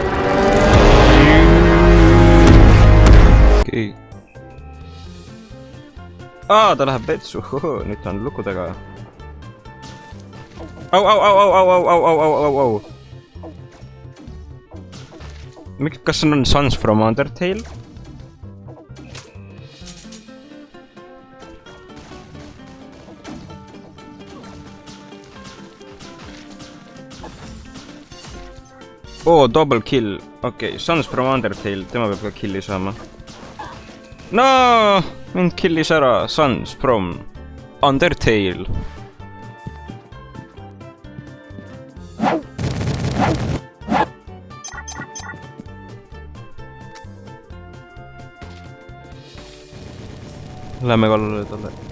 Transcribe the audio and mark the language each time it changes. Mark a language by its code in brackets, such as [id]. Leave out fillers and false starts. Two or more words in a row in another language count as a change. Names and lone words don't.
[et] Okei. Ta läheb vetsu, nüüd ta on luku taga. Au. Kas see on Sons from Undertale? [en] Double kill. [et] Okei, Sons from Undertale, tema peab ka killi saama. No, mind killis ära Sons from Undertale. Lähme kallale talle.